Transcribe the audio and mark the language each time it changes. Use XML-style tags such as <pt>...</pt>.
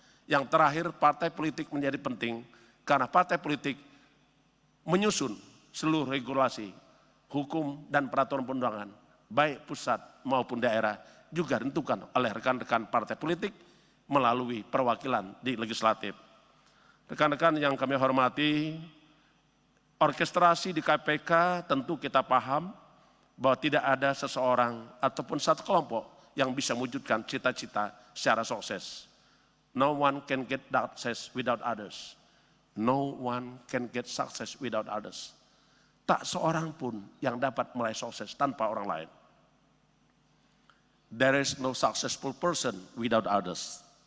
<id>Yang terakhir, partai politik menjadi penting karena partai politik menyusun seluruh regulasi, hukum dan peraturan perundangan, baik pusat maupun daerah, juga ditentukan oleh rekan-rekan partai politik melalui perwakilan di legislatif. Rekan-rekan yang kami hormati, orkestrasi di KPK tentu kita paham bahwa tidak ada seseorang ataupun satu kelompok yang bisa mewujudkan cita-cita secara sukses.</id> <en>No one can get success without others. No one can get success without others.</en> <id>Tak seorang pun yang dapat meraih sukses tanpa orang lain.</id> <en>There is no successful person without others.</en>